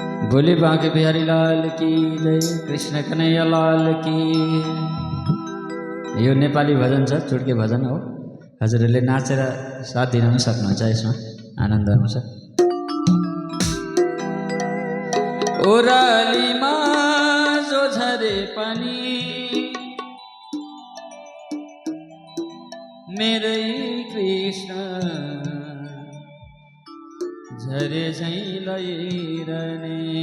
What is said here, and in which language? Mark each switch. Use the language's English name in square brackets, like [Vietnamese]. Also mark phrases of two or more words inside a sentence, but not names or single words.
[Hindi] बोले बांके बिहारी लाल की जय, कृष्ण कन्हैया लाल की। [Nepali] यो नेपाली भजन छ, चुड्के भजन हो। हजुरहरूले नाचेर साथ दिन पनि सक्नुहुन्छ, यसमा आनन्द आउँछ। ओरालीमा जो झरे पनि मेरै कृष्ण झरे झैं लैरहने।